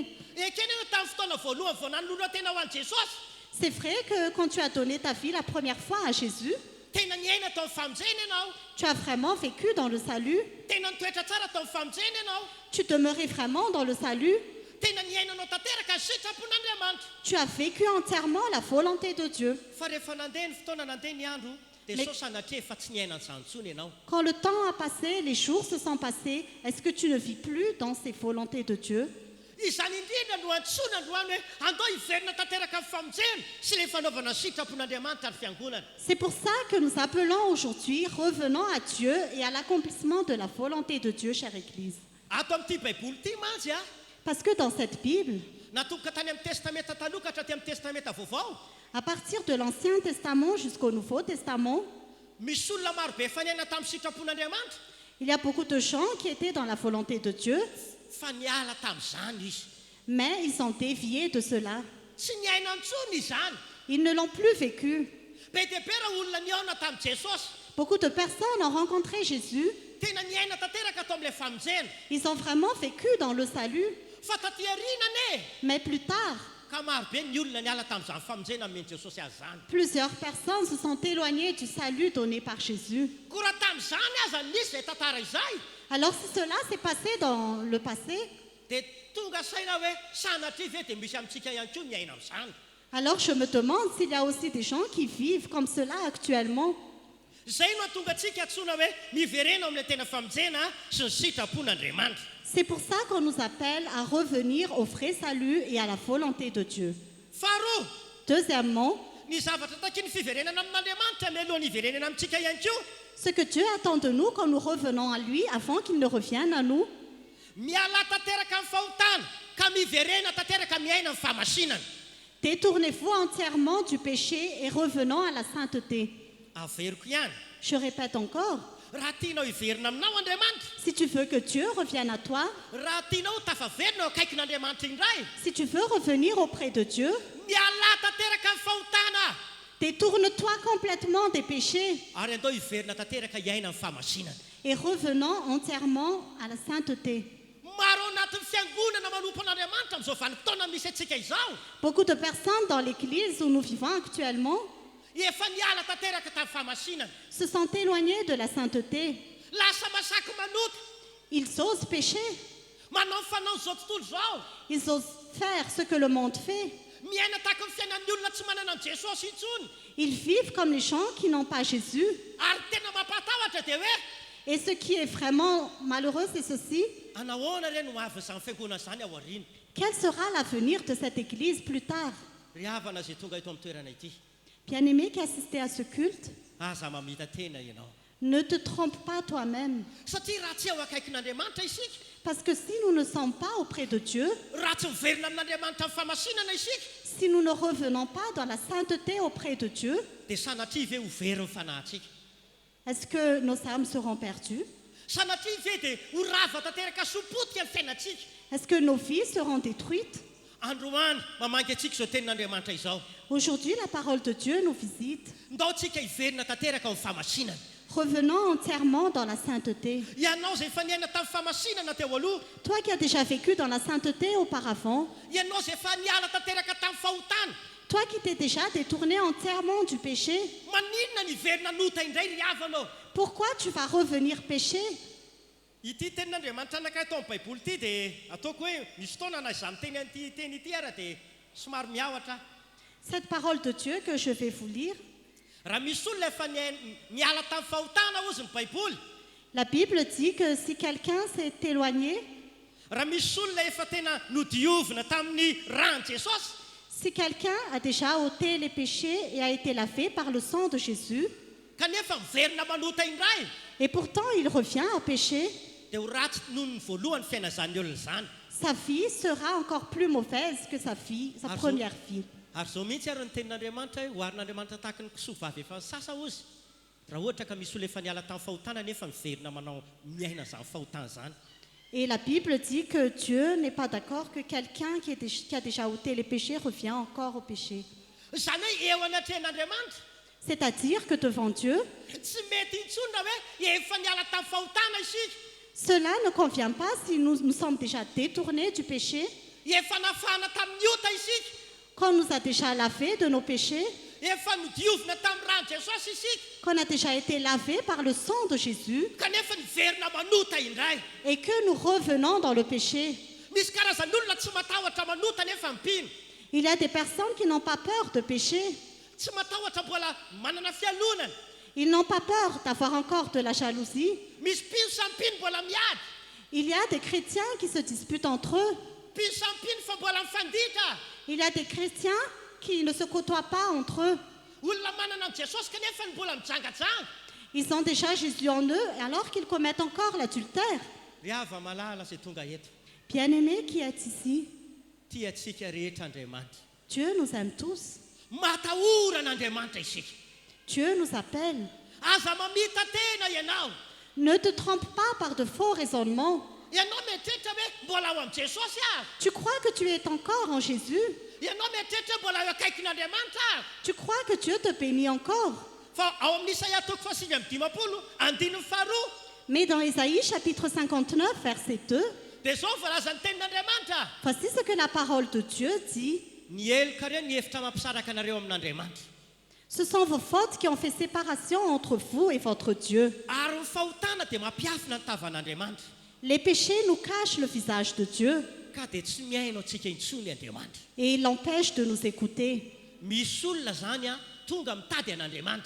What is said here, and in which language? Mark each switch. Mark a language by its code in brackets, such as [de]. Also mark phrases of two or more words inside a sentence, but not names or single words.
[mg] Ekeny ianao tamin'ny fotoana voalohany vao nanolona tena ho an'i Jesosy. [fr] C'est vrai que quand tu as donné ta vie la première fois à Jésus, [mg] Tena niaina tao amin'ny famonjena ianao. [fr] tu as vraiment vécu dans le salut. [mg] Tena nitoetra tsara tao amin'ny famonjena ianao. [fr] Tu demeurais vraiment dans le salut. [mg] Tena niainanao tanteraka ny sitrapon'Andriamanitra. [fr] Tu as vécu entièrement la volonté de Dieu. [mg] Fa rehefa nandeha ny fotoana nandeha ny andro dia [fr] Mais- [mg] sao sanatria efa tsy niaina an'izany tsony ianao. [fr] Quand le temps a passé, les jours se sont passés, est-ce que tu ne vis plus dans ces volontés de Dieu? [mg] Izany indrindra no antsoina androany hoe andao hiverina tanteraka amin'ny famonjena sy ilay fanaovana ny sitrapon'Andriamanitra ary fiangonana. [fr] C'est pour ça que nous appelons aujourd'hui, revenons à Dieu et à l'accomplissement de la volonté de Dieu, chère Église. [mg] Ato amin'ity baiboly ity mantsy a [fr] Parce que dans cette Bible, [mg] natomboka tany amin'ny testamenta taloha ka hatraty amin'ny testamenta vaovao [fr] à partir de l'Ancien Testament jusqu'au Nouveau Testament, [mg] misy olona marobe efa niaina tamin'ny sitrapon'Andriamanitra [fr] il y a beaucoup de gens qui étaient dans la volonté de Dieu, [mg] fa niala tamin'izany izy. [fr] mais ils ont dévié de cela. [mg] Tsy niaina antsony izany. [fr] Ils ne l'ont plus vécu. [mg] Be dia be raha olona niaona tamin'i Jesosy. [fr] Beaucoup de personnes ont rencontré Jésus. [mg] Tena niaina tanteraka tao amin'ilay famonjena. [fr] Ils ont vraiment vécu dans le salut. [mg] Fa taty aoriana [fr] Mais plus tard, [mg] ka marobe ny olona niala tamin'izany famonjena amin'ny Jesosy azy zany. [fr] plusieurs personnes se sont éloignées du salut donné par Jésus. [mg] Ko raha tamin'izany aza nisy izay tantara izay [fr] Alors si cela s'est passé dans le passé, [mg] dia tonga saina hoe sanatria ve dia misy amintsika ihany koa miaina amin'izany. [fr] Alors je me demande s'il y a aussi des gens qui vivent comme cela actuellement. [mg] Zay no atonga antsika antsoina hoe miverena amin'ilay tena famonjena sy ny sitrapon'Andriamanitra. [fr] C'est pour ça qu'on nous appelle à revenir au vrai salut et à la volonté de Dieu. [mg] Faharoa, [fr] Deuxièmement, [mg] ny zavatra taky ny fiverenana amin'Andriamanitra mialohan'ny hiverenana amintsika ihany koa, [fr] ce que Dieu attend de nous quand nous revenons à lui avant qu'il ne revienne à nous, [mg] miala tanteraka amin'ny fahotana ka miverena tanteraka miaina amin'ny fahamasinana. [fr] détournez-vous entièrement du péché et revenons à la sainteté. [mg] Averiko ihany, [fr] Je répète encore, [mg] raha tianao hiverina aminao Andriamanitra, [fr] si tu veux que Dieu revienne à toi, [mg] raha tianao tafaverina eo akaikin'Andriamanitra indray, [fr] si tu veux revenir auprès de Dieu, [mg] miala tanteraka amin'ny fahotana [fr] détourne-toi complètement des péchés [mg] ary andao hiverina tanteraka hiaina amin'ny fahamasinana. [fr] et revenons entièrement à la sainteté. [mg] Maro anatin'ny fiangonana manompon'Andriamanitra amin'izao vanim-potoana misy antsika izao, [fr] Beaucoup de personnes dans l'église où nous vivons actuellement [mg] efa niala tanteraka tamin'ny fahamasinana, [fr] se sont éloignées de la sainteté. [mg] lasa masaky manota, [fr] Ils osent pécher, [mg] manao ny fanao izao tontolo izao, [fr] ils osent faire ce que le monde fait. [mg] miaina tahaka ny fiainan'ny olona tsy manana an' Jesosy intsony, [fr] Ils vivent comme les gens qui n'ont pas Jésus. [mg] ary tena mampatahotra dia hoe [fr] Et ce qui est vraiment malheureux, c'est ceci. [mg] anahoana reny ho avy izany fiangonana izany ao aoriana. [fr] Quel sera l'avenir de cette église plus tard? [mg] Ry havana izay tonga eto amin'ny toerana ity, [fr] Bien-aimé qui assistait à ce culte, [mg] aza mamita tena ianao, [fr] ne te trompe pas toi-même. [mg] satria raha tsy eo akaikin'Andriamanitra isika, [fr] Parce que si nous ne sommes pas auprès de Dieu, [mg] raha tsy miverina amin'Andriamanitra amin'ny fahamasinana isika, [fr] si nous ne revenons pas dans la sainteté auprès de Dieu, [mg] dia sanatria ve ho very ny fanahintsika, [fr] est-ce que nos âmes seront perdues? [mg] sanatria ve dia ho rava tanteraka sopotika ny fiainantsika. [fr] Est-ce que nos vies seront détruites? [mg] Androany mamangy antsika izao tenin'Andriamanitra izao, [fr] Aujourd'hui, la parole de Dieu nous visite. [mg] ndao tsika hiverina tanteraka amin'ny fahamasinana. [fr] Revenons entièrement dans la sainteté. [mg] Ianao izay efa niaina tamin'ny fahamasinana teo aloha, [fr] Toi qui as déjà vécu dans la sainteté auparavant, [mg] ianao izay efa niala tanteraka tamin'ny fahotana, [fr] toi qui t'es déjà détourné entièrement du péché, [mg] maninona niverina nota indray ry havanao. [fr] pourquoi tu vas revenir pécher? [mg] Ity tenin'Andriamanitra anakay tao amin'ny Baiboly ity dia ataoko hoe misy fotoana na izany teny ity ara dia somary miahatra. [fr] Cette parole de Dieu que je vais vous lire, [mg] Raha misy olona efa niala tamin'ny fahotana ozy ny Baiboly, [fr] la Bible dit que si quelqu'un s'est éloigné, [mg] raha misy olona efa tena nodiovina tamin'ny rano Jesosy, [fr] si quelqu'un a déjà ôté les péchés et a été lavé par le sang de Jésus, [mg] kanefa miverina manota indray, [fr] et pourtant il revient à pécher, [mg] dia ho ratsy noho ny voalohany fiaina zany olona zany. [fr] sa vie sera encore plus mauvaise que sa première vie. [mg] Ary zao mihitsy ary ny tenin'Andriamanitra hoe hoarin'Andriamanitra tahaka ny kisoavavy efa nisasa ozy, raha ohatra ka misy olona efa niala tamin'ny fahotana nefa miverina manao miaina zany fahotana zany. [fr] Et la Bible dit que Dieu n'est pas d'accord que quelqu'un qui a déjà ôté les péchés revient encore au péché. [mg] Zany hoe eo anatrehan'Andriamanitra [fr] C'est-à-dire que devant Dieu, [mg] tsy mety intsony raha hoe efa niala tamin'ny fahotana isika, [fr] cela ne convient pas si nous sommes déjà détournés du péché, [mg] efa nafana tamin'ny ota isika, [fr] qu'on nous a déjà lavés de nos péchés, [mg] efa nodiovina tamin'ny rano Jesosy isika, [fr] qu'on a déjà été lavés par le sang de Jésus [mg] kanefa niverina manota indray. [fr] et que nous revenons dans le péché. [mg] Misy karazan'olona tsy matahotra manota nefa mipino, [fr] Il y a des personnes qui n'ont pas peur de pécher. [mg] tsy matahotra mbola manana fialonana. [fr] Ils n'ont pas peur d'avoir encore de la jalousie. [mg] Misy pino samy pino mbola miady, [fr] Il y a des chrétiens qui se disputent entre eux. [mg] pino samy pino fa mbola mifanditra. [fr] Il y a des chrétiens qui ne se côtoient pas entre eux. [mg] Olona manana an' Jesosy kanefa ny mbola mijangajanga. [fr] Ils ont déjà Jésus en eux alors qu'ils commettent encore l'adultère. [mg] Ry hava malala izay tonga eto, [fr] Bien-aimés qui êtes ici, [mg] tia antsika rehetra Andriamanitra. [fr] Dieu nous aime tous. [mg] Matahoran'Andriamanitra isika. [fr] Dieu nous appelle. [mg] Aza mamita tena ianao, [fr] Ne te trompe pas par de faux raisonnements. [mg] ianao mieritreritra hoe mbola ao amin'i Jesosy aho, [fr] Tu crois que tu es encore en Jésus. [mg] ianao mieritreritra hoe mbola eo akaikin'Andriamanitra aho. [fr] Tu crois que Dieu te bénit encore. [mg] Fa ao amin'ny Isaia toko fahasivy amby dimapolo andininy faharoa [fr] Mais dans Ésaïe chapitre 59, verset 2, [mg] dia zao voalazan'ny tenin'Andriamanitra, [fr] voici ce que la parole de Dieu dit. [mg] ny eloka reo ny hevitra mampisaraka anareo amin'Andriamanitra, [fr] Ce sont vos fautes qui ont fait séparation entre vous et votre Dieu. [mg] ary ny fahotana dia mampiafina ny tavan'Andriamanitra. [fr] Les péchés nous cachent le visage de Dieu. [mg] ka dia tsy miaino antsika intsony Andriamanitra. [fr] Et il l'empêche de nous écouter. [mg] Misy olona zany a tonga mitady an'Andriamanitra.